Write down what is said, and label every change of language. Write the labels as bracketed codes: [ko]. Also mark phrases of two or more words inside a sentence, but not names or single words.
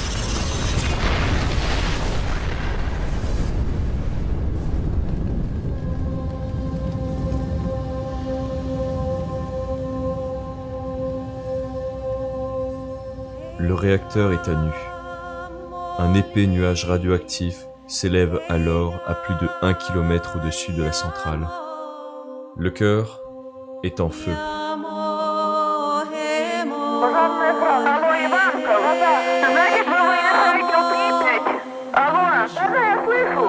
[fr] Le réacteur est à nu. Un épais nuage radioactif s'élève alors à plus de 1 km au-dessus de la centrale. Le cœur est en feu. [ru] Пожарная охрана. Алло, Иванка, значит, вы выезжаете в Припять. Алло, да, я слышу.